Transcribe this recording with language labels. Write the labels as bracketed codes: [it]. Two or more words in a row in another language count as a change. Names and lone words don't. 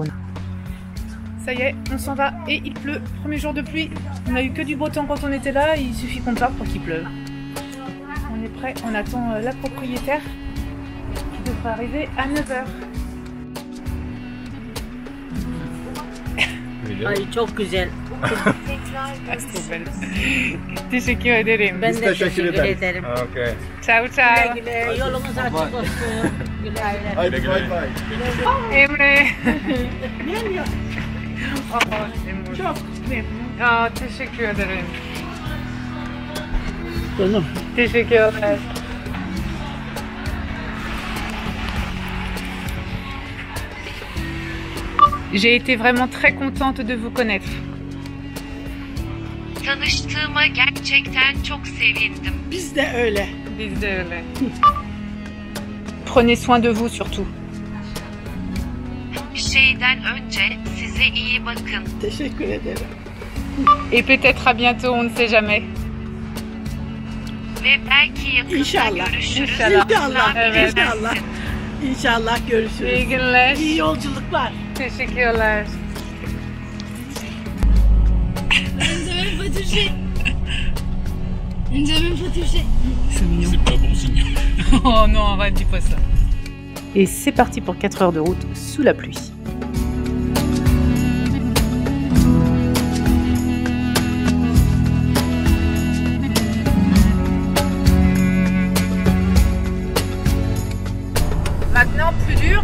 [fr] Ça y est, on s'en va et il pleut. Premier jour de pluie. On n'a eu que du beau temps quand on était là, il suffit qu'on parte pour qu'il pleuve. On est prêt, on attend la propriétaire qui devrait arriver à 9h. [tr] Ay çok güzel. Teşekkür ederim. Ben de teşekkür ederim. Okay. [it] Ciao ciao. [tr] Güle güle, yolumuz açık olsun. Güle güle. Haydi bay bay. Emre. Çok memnun. Aa, teşekkür ederim. Canım. Teşekkürler. [fr] J'ai été vraiment très contente de vous connaître. [tr] Tanıştığıma gerçekten çok sevindim. Biz de öyle. Biz de öyle. [fr] Prenez soin de vous surtout. [tr] Şeyden önce size iyi bakın. Teşekkür ederim. [fr] Et peut-être à bientôt, on ne sait jamais. [tr] Ve belki yakında İnşallah. görüşürüz. İnşallah. Evet. İnşallah. İnşallah görüşürüz. İyi günler. İyi yolculuklar. Teşekkürler. [fr] Nous avons pas touché. Nous avons pas touché. C'est pas bon signe. Oh non, arrête, dis pas ça. Et c'est parti pour 4 heures de route sous la pluie. Maintenant, plus dur.